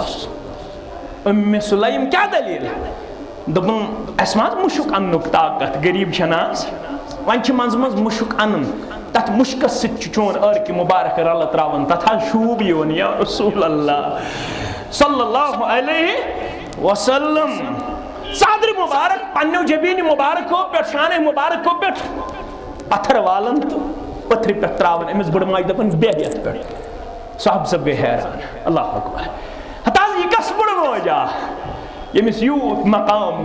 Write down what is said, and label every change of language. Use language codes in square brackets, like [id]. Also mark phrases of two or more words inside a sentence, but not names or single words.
[ks] اللہ سلیم کیاہ دلیٖل دوٚپُن اَسہِ ما مُشُک اَننُک طاقت غریٖب چھَنہٕ آز وۄنۍ چھِ منٛزٕ منٛزٕ مُشُک اَنُن تتھ مُشکس سۭتۍ چھُ چون عٲرقہِ مُبارک رلہٕ تراوان تتھ حظ شوٗب یِوان یا رسول اللہ [ar] صلی اللہ علیہ وسلم [ks] ژادرِ مُبارک پننیو جبیٖنہِ مُبارکو پٮ۪ٹھ شانہ مُبارکو پٮ۪ٹھ پتھر والان تہٕ پتھرِ پٮ۪ٹھ تراوان أمِس بٕڑٕ ماجہِ دپان بیٚہہ یتھ پٮ۪ٹھ صحابہٕ صٲب گٔے حیران [ar] اللہ اکبر [ks] ہتا حظ یہِ کۄس بٕڑٕ موج ییٚمِس یوٗت مقام